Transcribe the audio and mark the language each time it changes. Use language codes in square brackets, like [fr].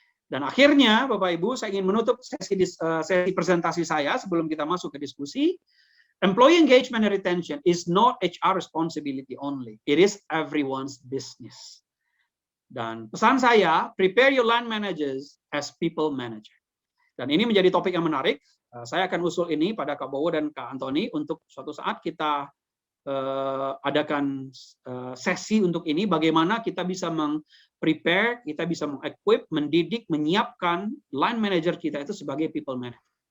[id] Dan akhirnya, Bapak Ibu, saya ingin menutup sesi presentasi saya sebelum kita masuk ke diskusi. [en] Employee engagement and retention is not HR responsibility only. It is everyone's business. [id] Dan pesan saya, [en] prepare your line managers as people manager. [id] Dan ini menjadi topik yang menarik. Saya akan usul ini pada Kak Bowo dan Kak Antoni untuk suatu saat kita adakan sesi untuk ini, bagaimana kita bisa prepare, kita bisa mengequip, mendidik, menyiapkan line manager kita itu sebagai people manager.